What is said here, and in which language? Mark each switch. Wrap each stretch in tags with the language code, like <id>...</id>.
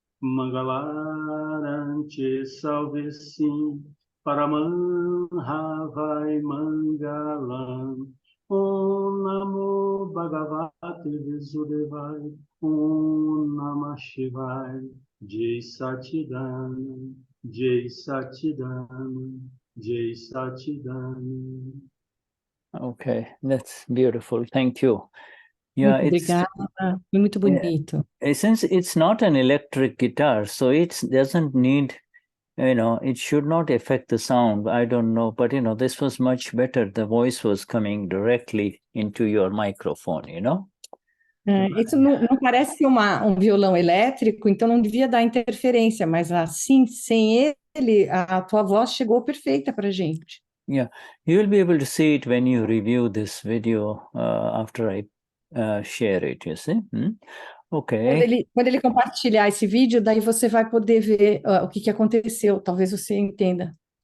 <sa>Mangalarante Salve Sim, Paraman Havai Mangalam, Om Namo Bhagavate Vasudevai, Om Namah Shivai, Jai Satidana, Jai Satidana, Jai Satidana.</sa> <en>Okay, that's beautiful. Thank you.</en> <pt>Muito obrigada, foi muito bonito.</pt> <en>Since it's not an electric guitar, so it doesn't need, it should not affect the sound. I don't know, but this was much better. The voice was coming directly into your microphone,</en> <pt>Isso não parece ser um violão elétrico, então não devia dar interferência, mas assim, sem ele, a tua voz chegou perfeita para a gente.</pt> <en>Yeah, you will be able to see it when you review this video after I share it, you see? Okay.</en> <pt>Quando ele compartilhar esse vídeo, daí você vai poder ver o que aconteceu, talvez você entenda.</pt>